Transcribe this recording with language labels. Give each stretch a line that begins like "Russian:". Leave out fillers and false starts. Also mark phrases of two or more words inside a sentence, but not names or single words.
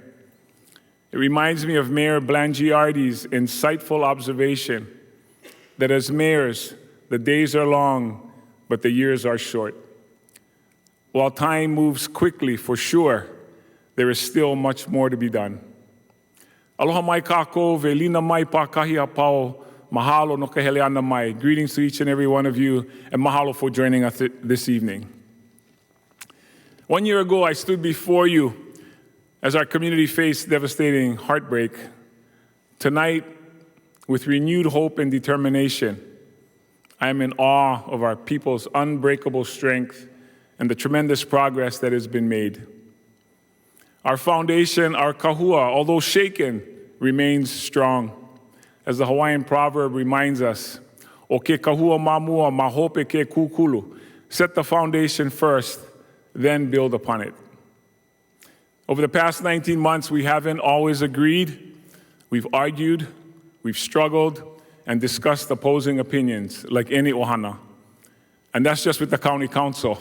English: It reminds me of Mayor Blangiardi's insightful observation that as mayors, the days are long, but the years are short. While time moves quickly, for sure, there is still much more to be done.
Hawaiian: Aloha mai kako, velina mai pa kahi apau, mahalo no ka hele ana mai.
English: Greetings to each and every one of you, and mahalo for joining us this evening. 1 year ago, I stood before you as our community faced devastating heartbreak. Tonight, with renewed hope and determination, I am in awe of our people's unbreakable strength and the tremendous progress that has been made. Our foundation, our kahua, although shaken, remains strong. As the Hawaiian proverb reminds us,
Hawaiian: o ke kahua mamua mahope ke kukulu.
English: Set the foundation first, then build upon it. Over the past 19 months, we haven't always agreed. We've argued, we've struggled, and discussed opposing opinions, like any ohana. And that's just with the county council.